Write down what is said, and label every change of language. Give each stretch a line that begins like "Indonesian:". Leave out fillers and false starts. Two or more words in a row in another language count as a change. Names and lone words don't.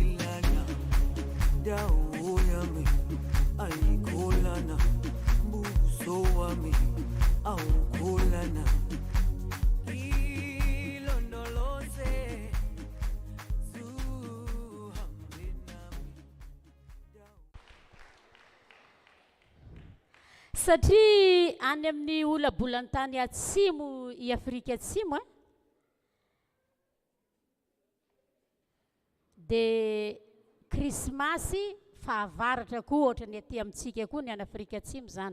Zulu: Dawo yami ayikolana, buso wami awukolana. Ilondoloze zuhambe nami.
Malagasy: Satria any amin'ny olabolantany atsimo i Afrika Atsimo dia Krismasy fahavaratra koa ohatra ny aty amintsika koa ny any Afrika Atsimo zany.